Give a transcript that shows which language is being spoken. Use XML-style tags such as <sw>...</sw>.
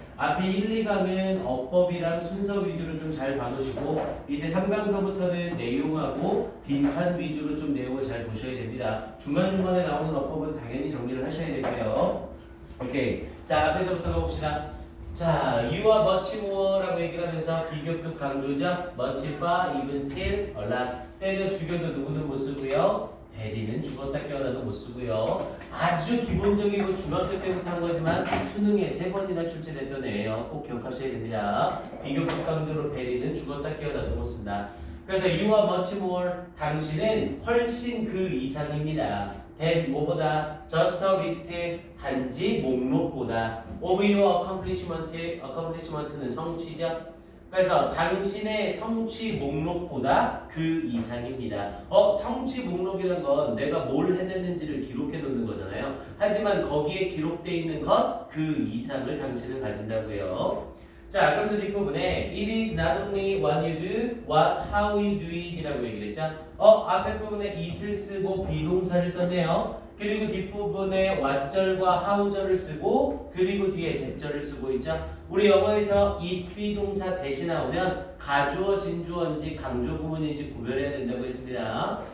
<ko>앞에 1, 2강은 어법이랑 순서 위주로 좀 잘 봐놓으시고 이제 3강서부터는 내용하고 빈칸 위주로 좀 내용을 잘 보셔야 됩니다. 중간중간에 나오는 어법은 당연히 정리를 하셔야 되고요. 오케이. 자, 앞에서부터 가봅시다. 자,</ko> <en>you are much more</en> <ko>라고 얘기를 하면서 비교급 강조죠.</ko> <en>much far, even still, a lot.</en> <ko>때려 죽여도 누구는 못 쓰고요. 대리는 죽었다 깨어나도 못 쓰고요. 아주 기본적이고 중학교 때부터 한 거지만 수능에 3번이나 출제됐던 애예요. 꼭 기억하셔야 됩니다. 비교급 강조로 대리는 죽었다 깨어나도 못 쓴다. 그래서</ko> <en>you are much more,</en> <ko>당신은 훨씬 그 이상입니다.</ko> <en>than</en> <ko>뭐보다</ko> <en>just a list,</en> <ko>단지 목록보다</ko> <en>of your accomplishment는</en> <ko>성취죠. 그래서 당신의 성취 목록보다 그 이상입니다. 성취 목록이란 건 내가 뭘 해냈는지를 기록해 놓는 거잖아요. 하지만 거기에 기록되어 있는 것 그 이상을 당신은 가진다고요. 자, 그래서 뒷부분에</ko> <en>it is not only what you do, what how you do it</en> <ko>이라고 얘기를 했죠. 앞에 부분에 it을 쓰고 비동사를 썼네요. 그리고 뒷부분에 what절과 how절을 쓰고 그리고 뒤에 that절을 쓰고 있죠. 우리 영어에서 it 비동사 대신 나오면 가주어, 진주어인지 강조 구문인지 구별해야 된다고 했습니다.</ko>